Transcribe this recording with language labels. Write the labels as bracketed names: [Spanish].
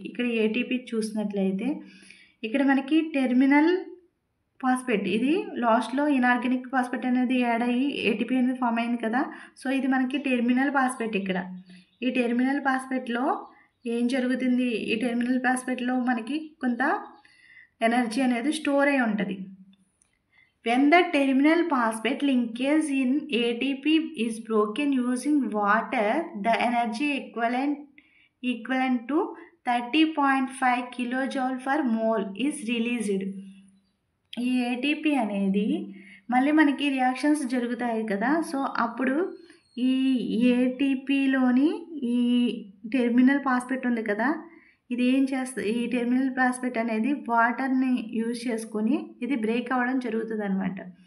[Telugu] ఇక్కడ ఏటీపీ చూసినట్లయితే ఇక్కడ మనకి టెర్మినల్ ఫాస్ఫేట్, ఇది లాస్ట్లో ఇన్ఆర్గానిక్ ఫాస్ఫేట్ అనేది యాడ్ అయ్యి ఏటీపీ అనేది ఫామ్ అయింది కదా. సో ఇది మనకి టెర్మినల్ ఫాస్ఫేట్. ఇక్కడ ఈ టెర్మినల్ ఫాస్ఫేట్లో ఏం జరుగుతుంది, ఈ టెర్మినల్ ఫాస్ఫేట్లో మనకి కొంత ఎనర్జీ అనేది స్టోర్ అయి ఉంటుంది. [English] When the terminal phosphate linkage in ATP is broken using water, the energy equivalent to 30.5 kilojoule per mole is released. [Telugu] ఈ ఏటీపీ అనేది మళ్ళీ మనకి రియాక్షన్స్ జరుగుతాయి కదా. సో అప్పుడు ఈ ఏటీపీలోని ఈ టెర్మినల్ ఫాస్ఫేట్ ఉంది కదా, ఇది ఏం చేస్తుంది, ఈ టెర్మినల్ ఫాస్ఫేట్ అనేది వాటర్ని యూజ్ చేసుకొని ఇది బ్రేక్ అవ్వడం జరుగుతుంది అనమాట.